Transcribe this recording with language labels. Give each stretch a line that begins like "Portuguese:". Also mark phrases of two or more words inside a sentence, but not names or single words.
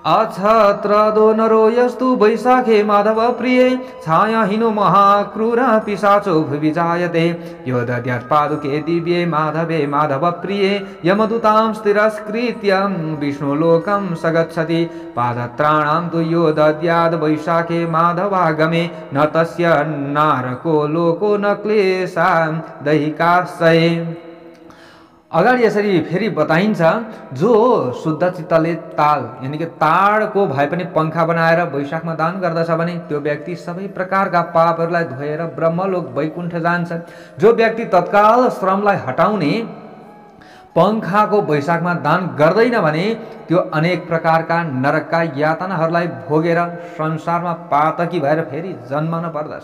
Sanskrit: अक्षत्रदो नरो यस्तु वैशाखे माधव प्रिये छायाहीनो महाक्रूर पिशाचो भुवि जायते यो दद्यात् पादुके दिव्ये माधवे माधव प्रिये यमदूतां तिरस्कृत्य विष्णुलोकं स गच्छति पादत्राणां तु यो दद्याद् वैशाखे माधवागमे न तस्य नारको लोको न क्लेशा दैहिकाशये।
Nepali: अगाडि यसरी फेरि बताइन्छ, जो शुद्ध चित्तले ताल यानि कि ताडको भए पनि पंखा बनाएर वैशाखमा दान गर्दछ भने त्यो व्यक्ति सबै प्रकारका पापहरूलाई धोएर ब्रह्मलोक वैकुण्ठ जान्छ। जो व्यक्ति तत्काल श्रमलाई हटाउने पंखाको वैशाखमा दान गर्दैन भने त्यो अनेक प्रकारका नरकका यातनाहरूलाई भोगेर संसारमा पातकी भएर फेरि जन्मन पर्दछ।